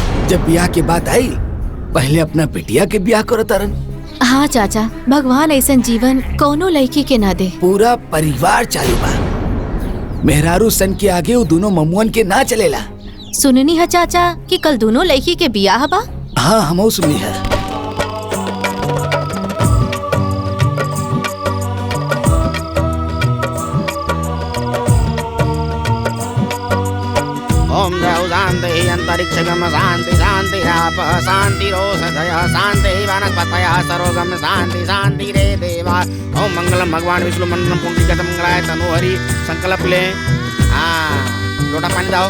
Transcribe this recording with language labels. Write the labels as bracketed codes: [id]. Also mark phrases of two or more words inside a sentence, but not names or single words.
[bho] जब ब्याह की बात आई पहले अपना बिटिया के ब्याह करो तरन। हाँ चाचा, भगवान ऐसन जीवन कोनो लड़की के ना दे। पूरा परिवार चालू बा। मेहरारू सन के आगे वो दोनों ममुअन के ना चलेला। सुननी है चाचा कि कल दोनों लड़की के ब्याह बा? हाँ हम सुनी है। [sa] ओम द्रौ शान्ति अंतरिक्षगम शान्ति शान्ति आप शान्ति रोषधय शान्ति वनस्पतयः सर्वगम शान्ति शान्ति रे देवा। ओम मंगलम भगवान विष्णु मंडलम पुंडरीकाक्षं मंगलाय तनोहरि। [bho] संकल्प ले। हाँ लोटा पानी दाओ।